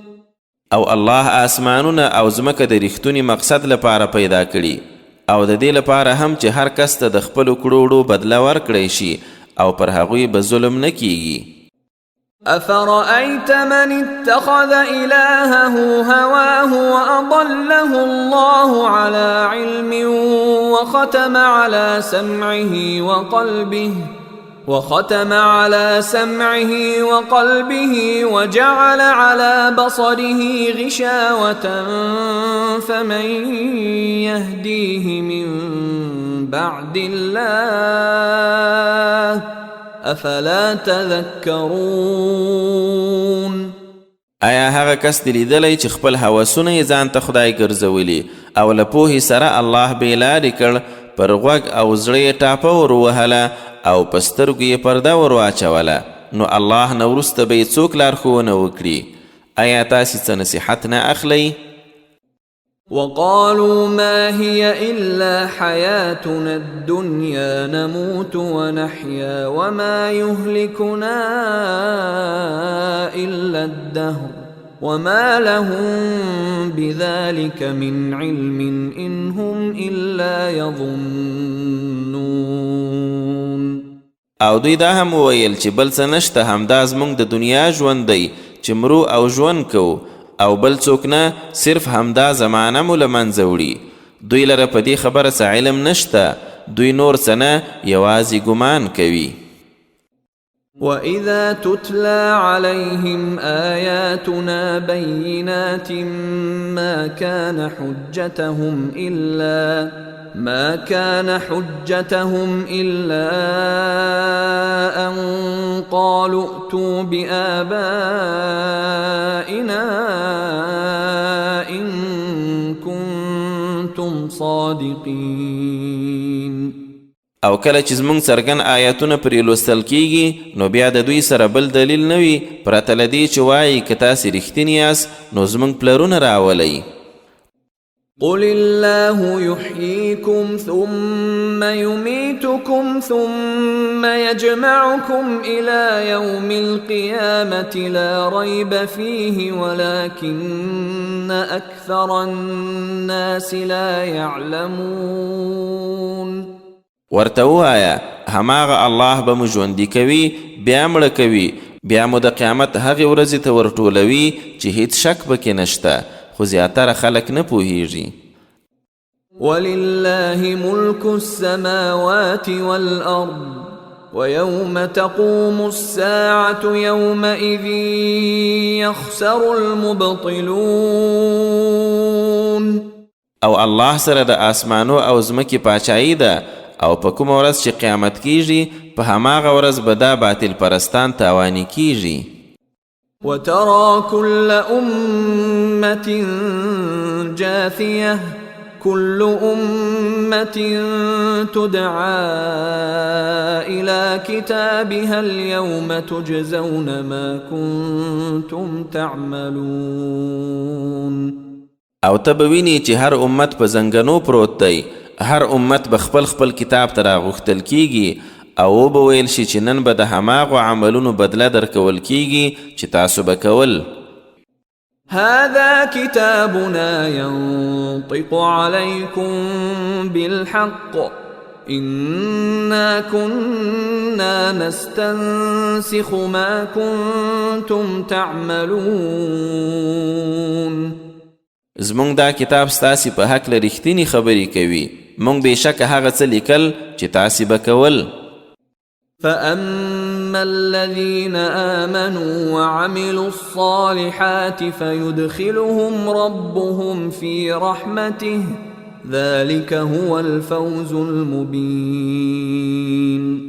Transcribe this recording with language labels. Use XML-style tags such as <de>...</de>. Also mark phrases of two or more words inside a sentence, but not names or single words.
<ps>او الله آسمانونه او ځمکه د ریښتوني مقصد لپاره پیدا کړي او د دې لپاره هم چې هر کس ته د خپلو کړو بدله ورکړی شي او پر هغوی به ظلم نه کیږي.</ps> <ar>أفرأيت من اتخذ إلهه هواه وأضله الله على علم وختم على سمعه وقلبه وجعل على بصره غشاوة فمن يهديه من بعد الله أفلا تذكرون.</ar> <ps>آیا هغه کس دی لیدلی چې خپل هوسونه یې ځان ته خدای ګرځولي او له پوهې سره الله بې لارې کړ، پر غوږ او زړه یې ټاپه ور ووهله او په سترګو یې پرده ور واچوله، نو الله نه وروسته به یې څوک لارښوونه وکړي. آیا تاسې څه نصیحت نه اخلئ؟</ps> <ar>وقالوا ما هي إلا حياتنا الدنيا نموت ونحيا وما يهلكنا إلا الدهر وما لهم بذلك من علم إن هم إلا يظنون.</ar> <ps>او دوی دا هم وویل چې بل څه نشته همدا زموږ د دنیا ژوند دی چې مرو او ژوند کوو او بل څوک نه، صرف همدا زمانه مو له منځه وړي. دوی لره په دې خبره څه علم نشته، دوی نور څه نه یوازې ګمان کوي.</ps> <ar>وَإِذَا تُتْلَى عَلَيْهِمْ آيَاتُنَا بَيِّنَاتٍ ما كان حجتهم إلا أن قالوا ائتوا بآبائنا إن كنتم صادقين.</ar> <ps>او کله چې زموږ څرګند آیاتونه پرې لوستل کیږي نو بیا د دوی سره بل دلیل نه وي پرته له دې چې وایي که تاسې رښتیني یاست نو زموږ پلرونه راولئ.</ps> <ar>قل الله يحييكم ثم يميتكم ثم يجمعكم إلى يوم القيامة لا ريب فيه ولكن أكثر الناس لا يعلمون.</ar> <ps>ورته ووایه هماغه الله به مو ژوندي کوي بیا مړه کوي بیا مو د قیامت هغې ورځې ته ورټولوي چې هیڅ شک پکې نشته، خو زیاتره خلک نه پوهیږي.</ps> <ar>ولله ملك السماوات والأرض ويوم تقوم الساعة يومئذ يخسر المبطلون.</ar> <ps>او الله سره د آسمانو او ځمکې پاچایي ده او په کومه ورځ چې قیامت کیږي په هماغه ورځ به دا باطل پرستان تاواني کیږي.</ps> <ar>وترى كل أمة جاثية كل أمة تدعى إلى كتابها اليوم تجزون ما كنتم تعملون.</ar> <ps>او ته به وینې چې هر امت په زنګنو پروت دی، هر امت به خپل خپل کتاب ته راغوښتل کیږي او به ویل شي چې نن به د هماغو عملونو بدله درکول کیږي چې تاسو به کول.</ps> <ar>هذا كتابنا ينطق عليكم بالحق إنا كنا نستنسخ ما كنتم تعملون.</ar> <ps>زمونږ دا کتاب ستاسې په هکله رښتینې خبرې کوي، مونږ بېشکه هغه څه لیکل چې تاسې به کول.</ps> <ar>فأما الذين آمنوا وعملوا الصالحات فيدخلهم ربهم في رحمته ذلك هو الفوز المبين.</ar>